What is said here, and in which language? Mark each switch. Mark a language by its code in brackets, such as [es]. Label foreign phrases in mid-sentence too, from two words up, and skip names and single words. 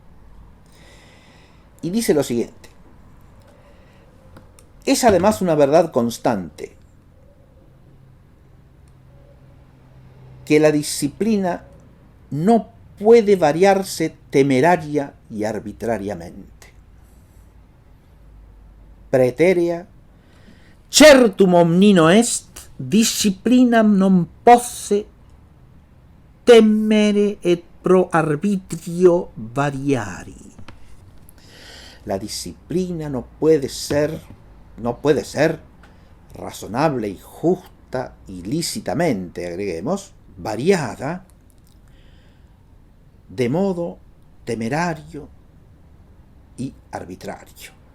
[es] Y dice lo siguiente: es además una verdad constante que la disciplina no puede variarse temeraria y arbitrariamente. [la] Praeterea certum omnino est, disciplinam non posse temere et pro arbitrio variari. [es] La disciplina no puede ser razonable y justa y lícitamente, agreguemos, variada de modo temerario y arbitrario.